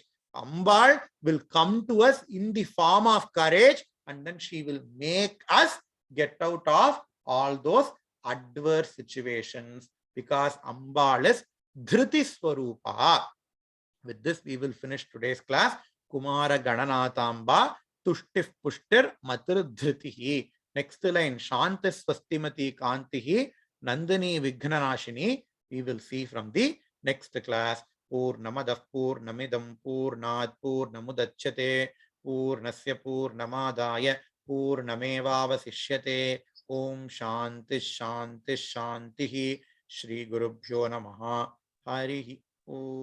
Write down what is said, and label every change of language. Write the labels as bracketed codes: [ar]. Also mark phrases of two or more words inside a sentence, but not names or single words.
[en] Ambal will come to us in the form of courage, and then she will make us get out of all those adverse situations, because Ambal is [sa] धृति स्वरूपा. [en] With this, we will finish today's class. [sa] कुमार गणनाथाम्बा तुष्टिः पुष्टिर् मतिर् धृतिः. [en] Next line, [sa] शान्तिः स्वस्तिमती कान्तिः नन्दिनी विघ्ननाशिनी. [en] We will see from the next class. [sa] पूर्णमदः पूर्णमिदं पूर्णात् पूर्णमुदच्यते पूर्णस्य पूर्णमादाय पूर्णमेवावशिष्यते. ॐ शान्तिः शान्तिः शान्तिः. श्री गुरुभ्यो नमः हरिः ॐ.